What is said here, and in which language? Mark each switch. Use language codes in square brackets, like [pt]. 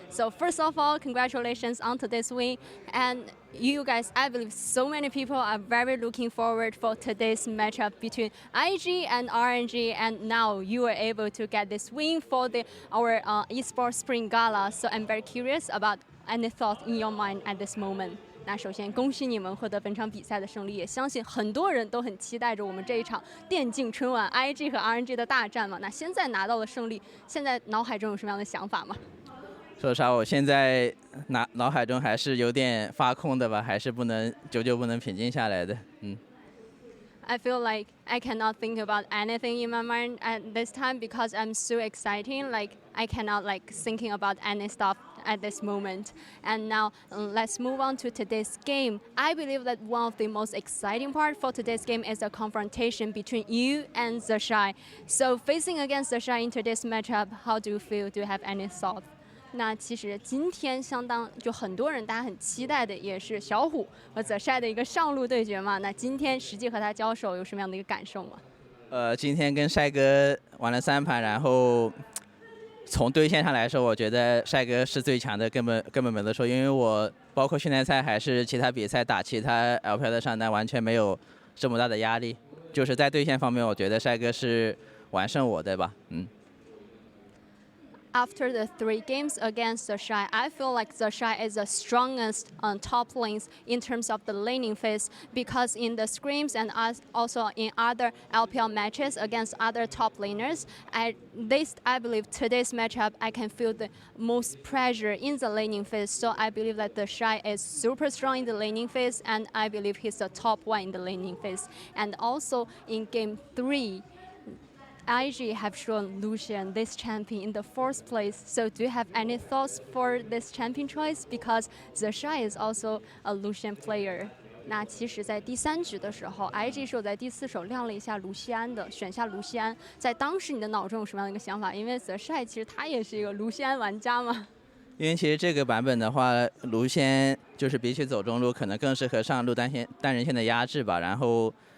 [en] So first of all, congratulations on today's win, and you guys, I believe so many people are very looking forward for today's matchup between IG and RNG, and now you are able to get this win for our esports spring gala. So I'm very curious about any thoughts in your mind at this moment. [zh] 那首先恭喜你们获得本场比赛的胜利，也相信很多人都很期待着我们这一场电竞春晚 IG 和 RNG 的大战嘛。那现在拿到了胜利，现在脑海中有什么样的想法吗？说实话，我现在脑海中还是有点发空的吧，还是久久不能平静下来的。 [en] I feel like I cannot think about anything in my mind at this time because I'm so excited. Like I cannot thinking about any stuff at this moment. And now let's move on to today's game. I believe that one of the most exciting part for today's game is the confrontation between you and TheShy. So facing against TheShy in today's matchup, how do you feel? Do you have any thoughts? [zh] 那其实今天很多人大家很期待的也是小虎和TheShy的一个上路对决嘛。那今天实际和他交手有什么样的一个感受吗？今天跟帅哥玩了3盘，然后从对线上来说，我觉得帅哥是最强的，根本没得说。因为我包括训练赛还是其他比赛打其他 LPL 的上单，完全没有这么大的压力。就是在对线方面，我觉得帅哥是完胜我的吧。 [en] After the 3 games against TheShy, I feel like TheShy is the strongest top lanes in terms of the laning phase because in the scrims and also in other LPL matches against other top laners, I believe today's matchup I can feel the most pressure in the laning phase. So I believe that TheShy is super strong in the laning phase, and I believe he's the top 1 in the laning phase. And also in game 3. IG have shown Lucian this champion in the 4th place. So do you have any thoughts for this champion choice? Because TheShy is also a Lucian player. [zh] 那其实，在第3局的时候 ，IG 是有在第4手亮了一下卢锡安的，选下卢锡安。在当时你的脑中有什么样的一个想法？因为TheShy其实他也是一个卢锡安玩家嘛。因为其实这个版本的话，卢锡安就是比起走中路，可能更适合上路单人线的压制吧。然后。